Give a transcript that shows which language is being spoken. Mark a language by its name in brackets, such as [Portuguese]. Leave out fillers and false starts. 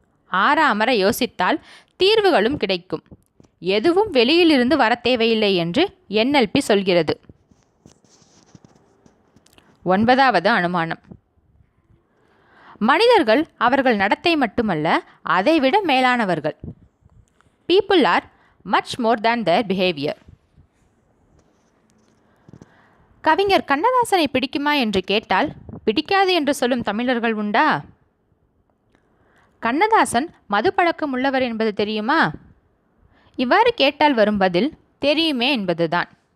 [Tamil] ஆறாமற யோசித்தால் தீர்வுகளும் கிடைக்கும். எதுவும் வெளியிலிருந்து வர தேவையில்லை என்று NLP சொல்கிறது. 9வது அனுமானம், மனிதர்கள் அவர்கள் நடத்தை மட்டுமல்ல, அதைவிட மேலானவர்கள். [English] People are much more than their behavior. [Tamil] கவிஞர் கண்ணதாசனை பிடிக்குமா என்று கேட்டால் பிடிக்காது என்று சொல்லும் தமிழர்கள் உண்டா? கண்ணதாசன் மது பழக்கம் உள்ளவர் என்பது தெரியுமா? இவ்வாறு கேட்டால் வரும் பதில் தெரியுமே என்பதுதான்.